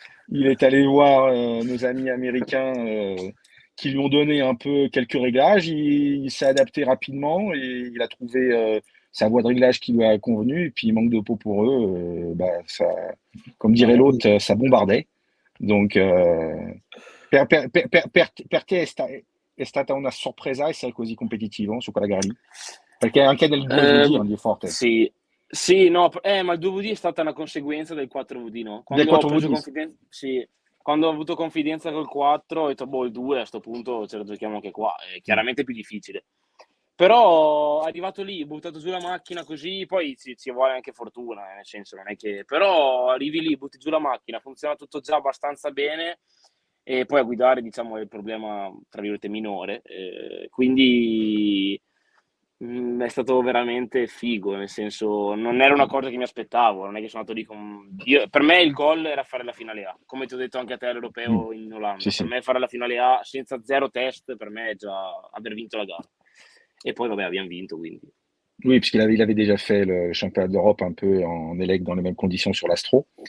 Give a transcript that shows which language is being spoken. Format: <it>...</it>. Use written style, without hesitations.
<fr>Il est allé voir nos amis américains qui lui ont donné un peu quelques réglages. Il s'est adapté rapidement et il a trouvé sa voie de réglage qui lui a convenu. Et puis, manque de peau pour eux, ça, comme dirait l'autre, ça bombardait. Donc,</fr> <it>per te è stata una sorpresa essere così competitivo su quella gara lì? Perché anche nel 2VD è forte. Sì, sì, no, ma il 2VD è stata una conseguenza del 4VD, no? Del Quando ho preso 4VD. confidenza, sì, quando ho avuto confidenza col 4, ho detto, boh, il 2 a sto punto ce lo giochiamo anche qua, è chiaramente più difficile. Però arrivato lì, buttato giù la macchina così, poi ci vuole anche fortuna, nel senso, non è che... Però arrivi lì, butti giù la macchina, funziona tutto già abbastanza bene, e poi a guidare, diciamo, è il problema, tra virgolette, minore. Quindi è stato veramente figo, nel senso, non era una cosa che mi aspettavo, non è che sono andato lì con... per me il goal era fare la finale A, come ti ho detto anche a te all'Europeo in Olanda. Sì, Per sì. me fare la finale A senza 0 test, per me è già aver vinto la gara.</it> <fr>Et puis,</fr> <it>vabbè, abbiamo vinto, quindi.</it> <fr>Oui, parce il avait déjà fait le championnat d'Europe un peu en élect dans les mêmes conditions sur l'Astro.</fr>